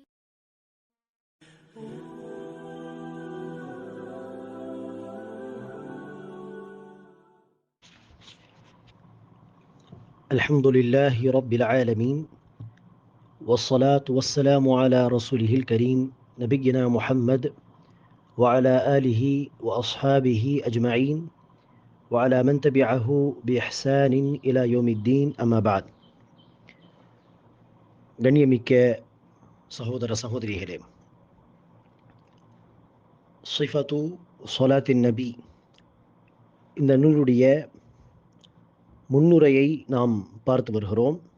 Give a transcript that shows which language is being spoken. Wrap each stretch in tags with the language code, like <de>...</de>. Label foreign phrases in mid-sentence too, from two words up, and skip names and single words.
<ar>الحمد لله رب العالمين والصلاة والسلام على رسوله الكريم نبينا محمد وعلى آله وأصحابه أجمعين وعلى من تبعه بإحسان إلى يوم الدين أما بعد</ar> <ta>கண்ணியமிக்க சகோதர சகோதரிகளே, சிஃபத்து ஸலாத்தின் நபி இந்த நூலுடைய முன்னுரையை நாம் பார்த்து வருகிறோம்.</ta>